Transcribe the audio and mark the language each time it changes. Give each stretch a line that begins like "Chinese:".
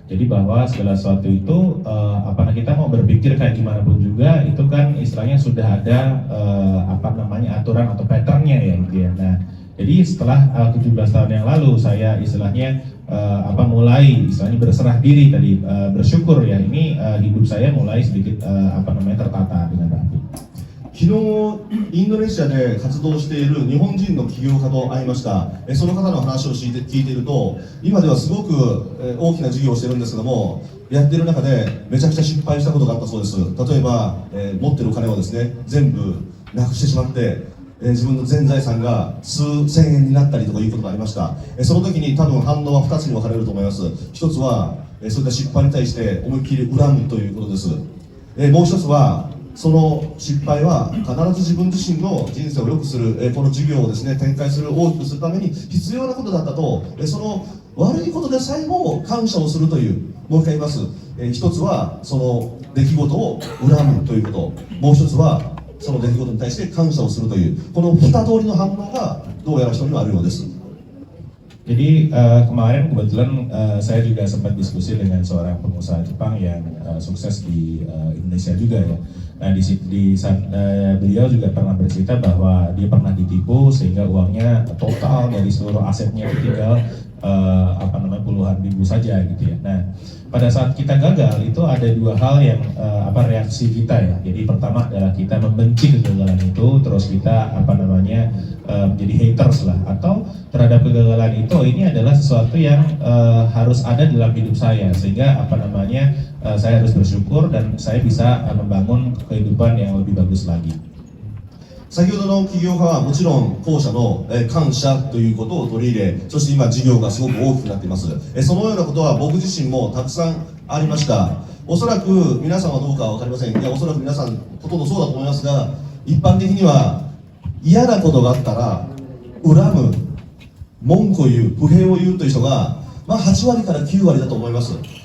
Indonesian: Jadi bahwa segala sesuatu itu kita mau berpikir kayak gimana pun juga itu kan istilahnya sudah ada aturan atau patternnya ya gitu ya. Nah, jadi setelah 17 tahun yang lalu saya istilahnya mulai berserah diri tadi, bersyukur ya, ini hidup saya mulai sedikit tertata dengan rapi.
Japanese: 昨日インドネシアで活動している日本人の起業家と会いました。その方の話を聞いていると、今ではすごく大きな事業をしているんですけども、やっている中でめちゃくちゃ失敗したことがあったそうです。例えば、持っているお金をですね全部なくしてしまって、自分の全財産が数千円になったりとかいうことがありました。その時に多分反応は2つに分かれると思います。一つはそういった失敗に対して思いっきり恨むということです。もう一つはその失敗は必ず自分自身の人生を良くする、この事業をですね展開する、大きくするために必要なことだったと、その悪いことでさえも感謝をするという、もう一回言います。一つはその出来事を恨むということ、もう一つはその出来事に対して感謝をするという、この二通りの反応がどうやら人にはあるようです。
Indonesian: Jadi kemarin kebetulan saya juga sempat diskusi dengan seorang pengusaha Jepang yang sukses di Indonesia juga ya. Nah di saat beliau juga pernah bercerita bahwa dia pernah ditipu sehingga uangnya total dari seluruh asetnya tinggal puluhan ribu saja gitu ya. Nah pada saat kita gagal itu ada dua hal yang reaksi kita ya. Jadi pertama adalah kita membenci kegagalan itu, terus kita menjadi haters lah, atau terhadap kegagalan itu ini adalah sesuatu yang harus ada dalam hidup saya sehingga saya harus bersyukur dan saya bisa membangun kehidupan yang lebih bagus lagi.
Japanese: 先ほどの起業家はもちろん後者の感謝ということを取り入れ、そして今事業がすごく大きくなっています。そのようなことは僕自身もたくさんありました。おそらく皆さんはどうかは分かりません。いや、おそらく皆さんほとんどそうだと思いますが、一般的には嫌なことがあったら恨む、文句を言う、不平を言うという人が、8割から9割だと思います。